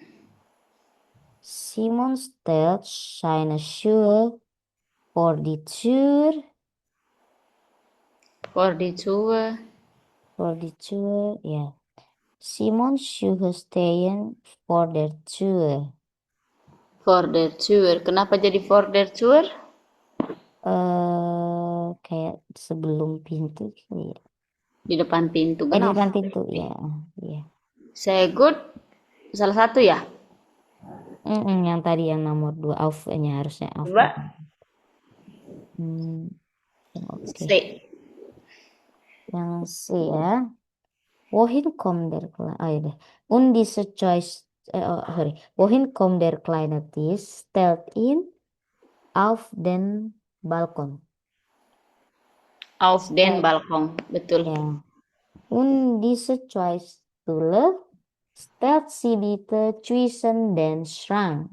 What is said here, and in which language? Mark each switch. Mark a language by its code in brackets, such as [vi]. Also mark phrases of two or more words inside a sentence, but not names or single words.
[de] Simon stellt seine Schuhe vor die Tür. Vor die Tür. Vor die Tür, ja. Simons Schuhe stehen vor der Tür. Vor der Tür. [id] Kenapa jadi [de] vor der Tür? [id] Kayak sebelum pintu kali ya. Di depan pintu. Di Kenapa? depan pintu, ya. Ya. Saya good. Salah satu ya? Yang tadi yang nomor 2 auf-nya harusnya auf. Coba. Oke. Stay. Yang C ya. [de] Wohin kommt der Kleine? [id] Oh iya deh. [de] Und diese Choice, Wohin kommt der kleine Tisch? Stellt ihn auf den Balkon. Auf den Balkon. Betul. Ja. Und diese Choice Stühle stellt sie bitte zwischen den Schrank.